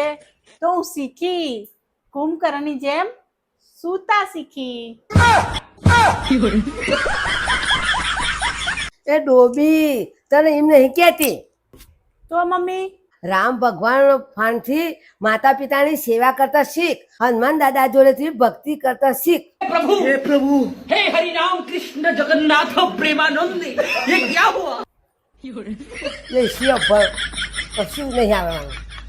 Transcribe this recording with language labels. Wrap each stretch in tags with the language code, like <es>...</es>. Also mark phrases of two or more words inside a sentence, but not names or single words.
<gu>તો હું શીખી કુંભકર્ણની જેમ સૂતા શીખી. એ ડોબી તને એમ નહીં કહેતી. તો મમ્મી રામ ભગવાન ફાનથી માતા પિતાની સેવા કરતા શીખ. હનુમાન દાદા જોડેથી ભક્તિ કરતા શીખ.</gu> <hi>प्रभु हे प्रभु हे हरि राम कृष्ण जगन्नाथ प्रेमानंद ये क्या हुआ.</hi> <gu>એ શિવ ભર કશું નહીં આવવાનું.</gu>